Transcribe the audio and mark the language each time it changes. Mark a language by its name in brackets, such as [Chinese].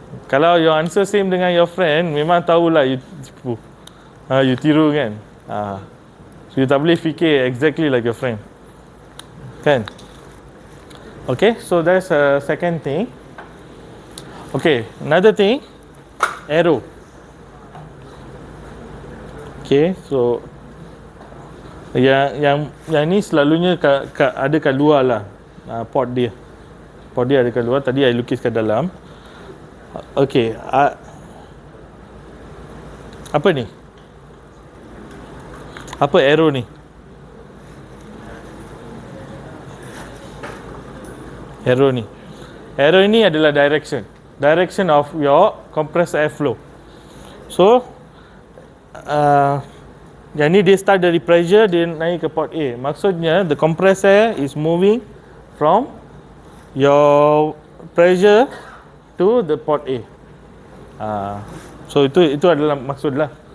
[Malay] Kalau [English] your answer same [Malay] dengan your friend, memang tahulah you tipu, you tiru kan. So you tak boleh fikir [English] exactly like your friend, [Malay] kan? [English] Okay, so that's a second thing. Okay, another thing, arrow. [Malay] Okay, so yang ni selalunya ada kat luar lah, port dia ada kat luar. Tadi I lukis kat dalam. Okay, apa ni? Apa arrow ni? [English] Arrow [Malay] ini adalah [English] direction of your compressed airflow. [Malay] So yang ni dia start dari pressure, dia naik ke port A. [English] Maksudnya the compressed air is moving from your pressure to the port A. [Malay] So itu adalah maksudlah.